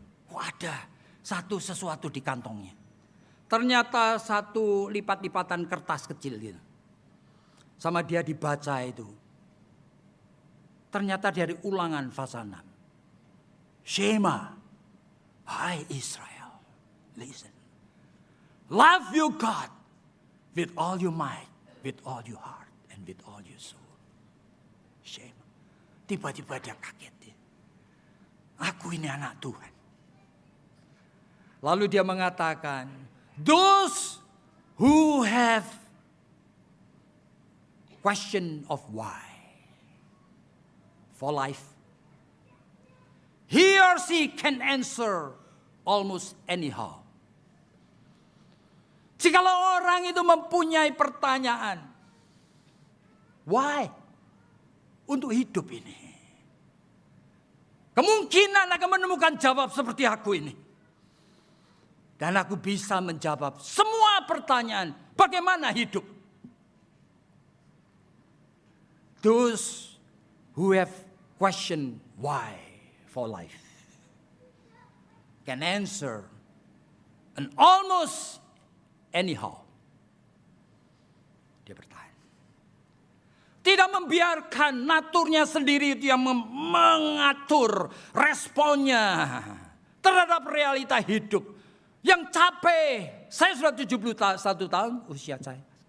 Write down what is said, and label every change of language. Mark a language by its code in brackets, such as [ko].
[id] Kok ada sesuatu di kantongnya. Ternyata satu lipat-lipatan kertas kecil gitu. Sama dia dibaca itu. Ternyata dari Ulangan pasal 6. Shema, hai Israel, [en] listen. Love you God with all your might, with all your heart, and with all your soul. Shema. [id] Tiba-tiba dia kaget. Aku ini anak Tuhan. Lalu dia mengatakan, [en] those who have question of why for life, he or she can answer almost anyhow. [id] Jikalau orang itu mempunyai pertanyaan, why? Untuk hidup ini. Kemungkinan akan menemukan jawab seperti aku ini. Dan aku bisa menjawab semua pertanyaan. Bagaimana hidup? [en] Those who have question why for life can answer and almost anyhow. [id] Dia bertanya. Tidak membiarkan naturnya sendiri itu yang mengatur responnya terhadap realita hidup. Yang capek. Saya sudah 71 tahun usia saya.